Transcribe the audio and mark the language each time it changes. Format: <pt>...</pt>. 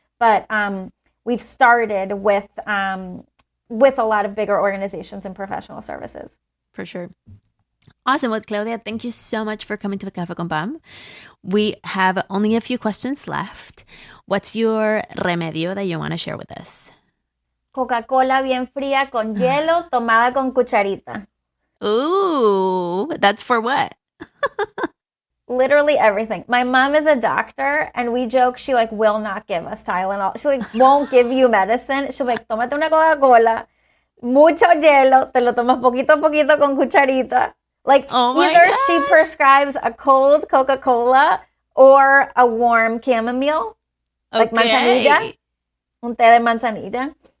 <en>But we've started with a lot of bigger organizations and professional services. For sure. Awesome. Well, Claudia, thank you so much for coming to Café con Pam. We have only a few questions left. What's your remedio that you want to share with us?</en> <es>Coca-Cola bien fría con hielo, tomada con cucharita.</es> <en>Ooh, that's for what? Literally everything. My mom is a doctor, and we joke she like will not give us Tylenol. She like won't give you medicine. She'll be like,</en> <es>tómate una Coca-Cola, mucho hielo, te lo tomas poquito a poquito con cucharita.</es> <en>Like either she prescribes a cold Coca-Cola or a warm chamomile, like manzanilla,</en> <es>un té de manzanilla.</es>